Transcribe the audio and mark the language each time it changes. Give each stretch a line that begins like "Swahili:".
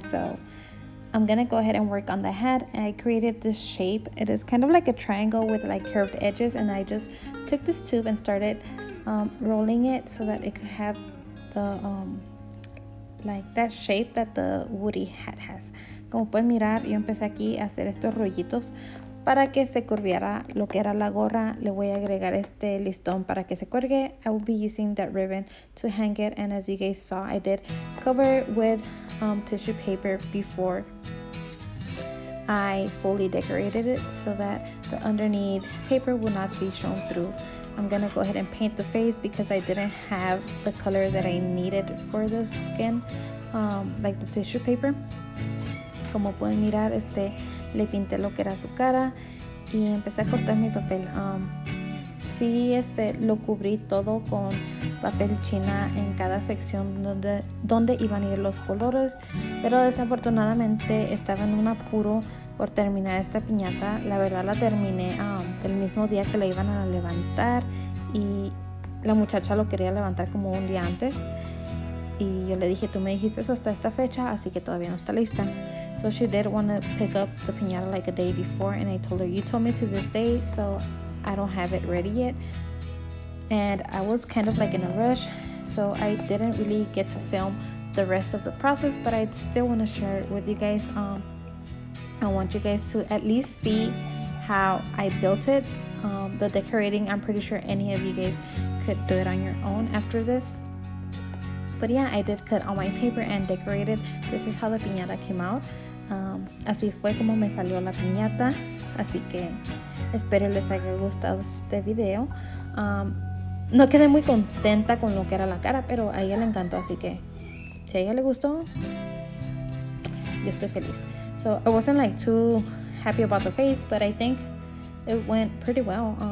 English: So I'm gonna go ahead and work on the head. I created this shape. It is kind of like a triangle with like curved edges, and I just took this tube and started rolling it so that it could have the like that shape that the Woody hat has.
Spanish: Como pueden mirar, yo empecé aquí a hacer estos rollitos para que se curviera lo que era la gorra. Le voy a agregar este listón para que se cuelgue.
English: I will be using that ribbon to hang it, and as you guys saw, I did cover it with tissue paper before I fully decorated it so that the underneath paper will not be shown through. I'm gonna go ahead and paint the face because I didn't have the color that I needed for the skin, like the tissue paper.
Spanish: Como pueden mirar, le pinté lo que era su cara y empecé a cortar mi papel. Sí, lo cubrí todo con papel china en cada sección donde iban a ir los colores, pero desafortunadamente estaba en un apuro por terminar esta piñata. La verdad la terminé el mismo día que la iban a levantar y la muchacha lo quería levantar como un día antes y yo le dije, tú me dijiste hasta esta fecha, así que todavía no está lista.
English: So she did want to pick up the piñata like a day before, and I told her, you told me to this day, so I don't have it ready yet. And I was kind of like in a rush, so I didn't really get to film the rest of the process, but I still want to share it with you guys. I want you guys to at least see how I built it. The decorating, I'm pretty sure any of you guys could do it on your own after this. But yeah, I did cut all my paper and decorated. This is how the piñata came out.
Spanish: Así fue como me salió la piñata. Así que espero les haya gustado este video. No quedé muy contenta con lo que era la cara, pero a ella le encantó, así que si a ella le gustó, yo estoy feliz.
English: So I wasn't like too happy about the face, but I think it went pretty well.